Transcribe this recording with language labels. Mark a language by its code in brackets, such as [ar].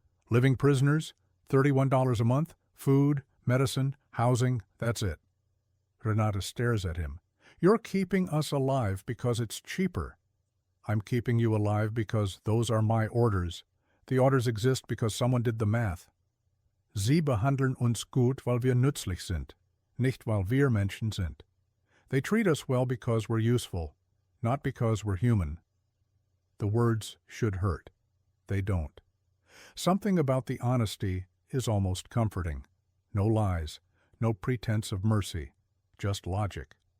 [en] Living prisoners, $31 a month, food, medicine, housing, that's it. Renata stares at him. "You're keeping us alive because it's cheaper." "I'm keeping you alive because those are my orders. The orders exist because someone did the math. [de] Sie behandeln uns gut, weil wir nützlich sind, nicht weil wir Menschen sind. [en] They treat us well because we're useful, not because we're human." The words should hurt. They don't. Something about the honesty is almost comforting. No lies, no pretense of mercy, just logic.